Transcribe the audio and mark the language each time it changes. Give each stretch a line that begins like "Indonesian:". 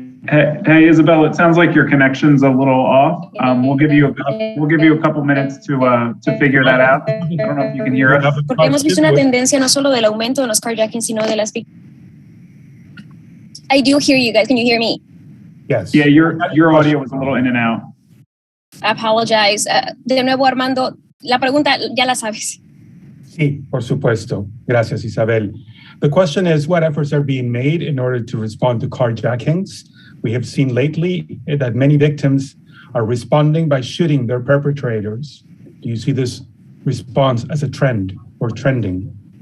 English: Hey, Isabel, it sounds like your connection's a little off. We'll give you a couple minutes to figure that out. I don't know if you can hear us.
Spanish: Porque hemos visto una tendencia no solo del aumento de los carjackings, sino de las víctimas.
English: I do hear you guys. Can you hear me? Yes. Yeah, your audio was a little in and out. I apologize.
Spanish: De nuevo, Armando, la pregunta ya la sabes. Sí, por supuesto. Gracias, Isabel.
English: The question is, what efforts are being made in order to respond to carjackings? We have seen lately that many victims are responding by shooting their perpetrators. Do you see this response as a trend or trending?